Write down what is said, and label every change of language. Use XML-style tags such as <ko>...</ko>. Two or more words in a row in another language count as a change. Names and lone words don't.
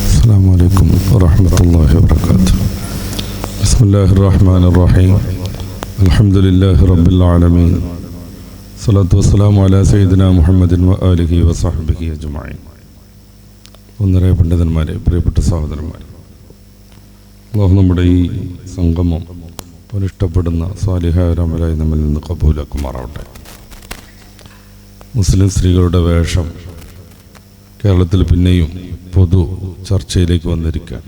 <ar>السلام عليكم ورحمة الله وبركاته. بسم الله الرحمن الرحيم. الحمد لله رب العالمين. الصلاة والسلام على سيدنا محمد وآله وصحبه أجمعين.</ar> <ml>ഒന്നര പണ്ഡിതന്മാരെ, പ്രിയപ്പെട്ട സഹോദരന്മാരെ, അല്ലാഹു നമ്മുടെ ഈ സംഗമം പുനിഷ്ടപ്പെടുന്ന സ്വാലിഹായവരായി നമ്മിൽ നിന്ന് കബൂലാക്കുമാറാവട്ടെ. മുസ്ലിം സ്ത്രീകളുടെ വേഷം കേരളത്തിൽ പിന്നെയും പൊതു ചർച്ചയിലേക്ക് വന്നിരിക്കുകയാണ്.</ml>